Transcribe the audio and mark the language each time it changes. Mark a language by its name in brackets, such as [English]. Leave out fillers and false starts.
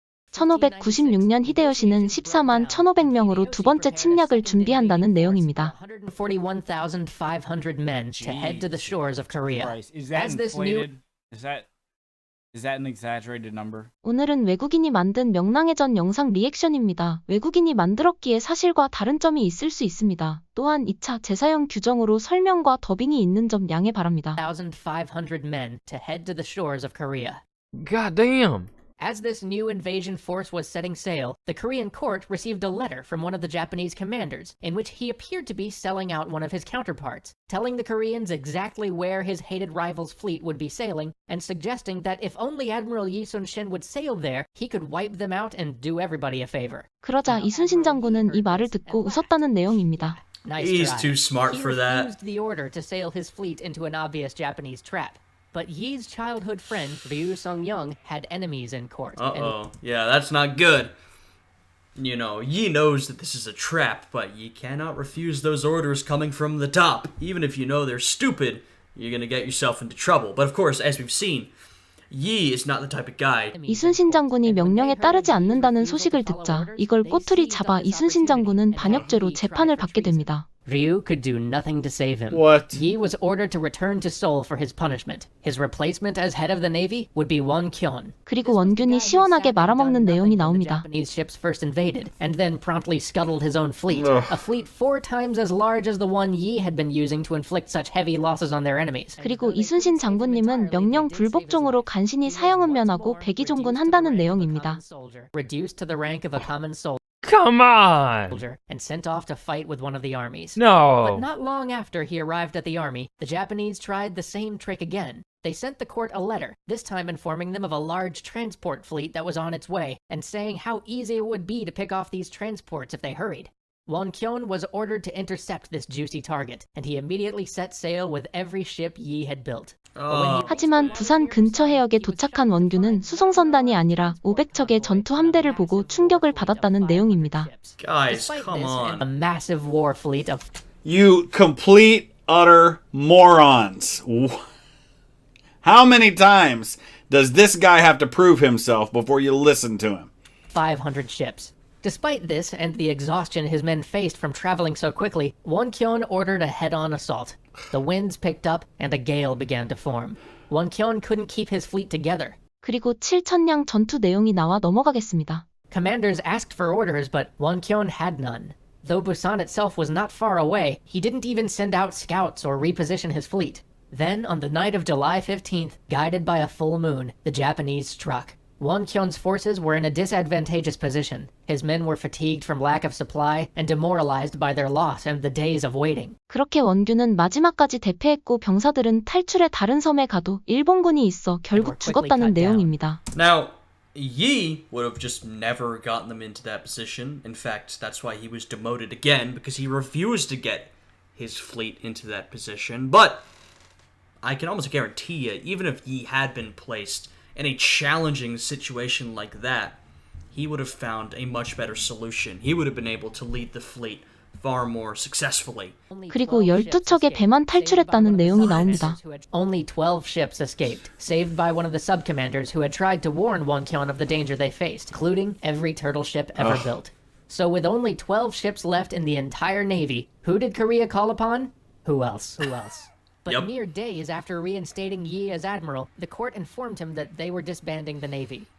[Korean] 1596년 히데요시는 14만 1500명으로 두 번째 침략을 준비한다는 내용입니다. [English] 141,500 men to head to the shores of Korea. As this new Is that an exaggerated number? [Korean] 오늘은 외국인이 만든 명량해전 영상 리액션입니다. 외국인이 만들었기에 사실과 다른 점이 있을 수 있습니다. 또한 2차 재사용 규정으로 설명과 더빙이 있는 점 양해 바랍니다. [English] 1,500 men to head to the shores of Korea. God damn. As this new invasion force was setting sail, the Korean court received a letter from one of the Japanese commanders, in which he appeared to be selling out one of his counterparts, telling the Koreans exactly where his hated rival's fleet would be sailing, and suggesting that if only Admiral Yi Sun-shin would sail there, he could wipe them out and do everybody a favor. [Korean] 그러자 이순신 장군은 이 말을 듣고 웃었다는 내용입니다. [English] He's too smart for that. He refused the order to sail his fleet into an obvious Japanese trap. But Yi's childhood friend, Ryu Sung-young, had enemies in court. Yeah, that's not good. You know, Yi knows that this is a trap, but Yi cannot refuse those orders coming from the top. Even if you know they're stupid, you're gonna get yourself into trouble. But of course, as we've seen, Yi is not the type of guy. [Korean] 이순신 장군이 명령에 따르지 않는다는 소식을 듣자 이걸 꼬투리 잡아 이순신 장군은 반역죄로 재판을 받게 됩니다. [English] Ryu could do nothing to save him. What? Yi was ordered to return to Seoul for his punishment. His replacement as head of the navy would be Won-kyun. [Korean] 그리고 원균이 시원하게 말아먹는 내용이 나옵니다. [English] Japanese ships first invaded and then promptly scuttled his own fleet. A fleet 4 times as large as the one Yi had been using to inflict such heavy losses on their enemies. [Korean] 그리고 이순신 장군님은 명령 불복종으로 간신히 사형은 면하고 백의종군 한다는 내용입니다. [English] Reduced to the rank of a common soldier. Come on! And sent off to fight with one of the armies. No. But not long after he arrived at the army, the Japanese tried the same trick again. They sent the court a letter, this time informing them of a large transport fleet that was on its way, and saying how easy it would be to pick off these transports if they hurried. Won-kyun was ordered to intercept this juicy target, and he immediately set sail with every ship Yi had built. [Korean] 하지만 부산 근처 해역에 도착한 원균은 수송선단이 아니라 500척의 전투 함대를 보고 충격을 받았다는 내용입니다. [English] Guys, come on. A massive war fleet of You complete, utter morons. How many times does this guy have to prove himself before you listen to him? 500 ships. Despite this and the exhaustion his men faced from traveling so quickly, Won-kyun ordered a head-on assault. The winds picked up and a gale began to form. Won-kyun couldn't keep his fleet together. [Korean] 그리고 7,000량 전투 내용이 나와 넘어가겠습니다. [English] Commanders asked for orders, but Won-kyun had none. Though Busan itself was not far away, he didn't even send out scouts or reposition his fleet. Then, on the night of July 15th, guided by a full moon, the Japanese struck. Won-kyun's forces were in a disadvantageous position. His men were fatigued from lack of supply and demoralized by their loss and the days of waiting. [Korean] 그렇게 원균은 마지막까지 대패했고 병사들은 탈출해 다른 섬에 가도 일본군이 있어 결국 죽었다는 내용입니다. [English] Now, Yi would have just never gotten them into that position. In fact, that's why he was demoted again, because he refused to get his fleet into that position. But I can almost guarantee you, even if Yi had been placed in a challenging situation like that, he would have found a much better solution. He would have been able to lead the fleet far more successfully. [Korean] 그리고 12척의 배만 탈출했다는 내용이 나옵니다. [English] Only 12 ships escaped, saved by one of the sub-commanders who had tried to warn Won-kyun of the danger they faced, including every turtle ship ever built. So with only 12 ships left in the entire navy, who did Korea call upon? Who else? But mere days after reinstating Yi as admiral, the court informed him that they were disbanding the navy.